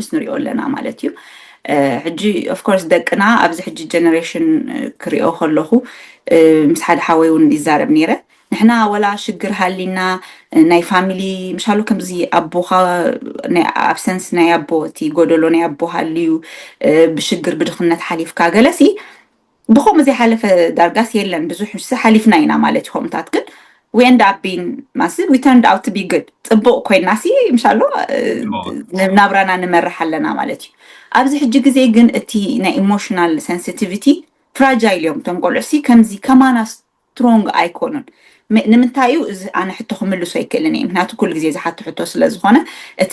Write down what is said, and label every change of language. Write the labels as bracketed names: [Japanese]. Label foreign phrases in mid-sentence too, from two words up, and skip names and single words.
[Tigrinya] ንሪኦ ኣለና ማለት እዩ ሕጂ [English] of course [Tigrinya] ደቅና ኣብዚ ሕጂ ጀነሬሽን ክሪኦ ከለኹ ምስ ሓደ ሓወይ እውን ይዛረብ ነይረ ንሕና ወላ ሽግር ሃሊና ናይ ፋሚሊ ምሻሉ ከምዚ ኣቦኻ ናይ ኣብሰንስ ናይ ኣቦ እቲ ጎደሎ ናይ ኣቦ ሃልዩ ብሽግር ብድኽነት ሓሊፍካ ገለሲ ብኸምኡ ዘይሓለፈ ዳርጋስ የለን ብዙሕ ሓሊፍና ኢና ማለት እዩ ከምታት ግን [English] we end up being massive we turned out to be good [Tigrinya] ጽቡቅ ኮይናሲ ምሻሉ ናብራና ንመርሕ ኣለና ማለት እዩ ኣብዚ ሕጂ ግዜ ግን እቲ ናይ [English] emotional sensitivity fragile [Tigrinya] እዮም ቶም ቆልዑሲ ከምዚ ከማና ስትሮንግ ኣይኮኑን ንምንታይ እዩ እዚ ኣነ ሕቶ ክምልሶ ኣይክእልን እየ ምክንያቱ ኩሉ ግዜ ዝሓቶ ሕቶ ስለ ዝኾነ እቲ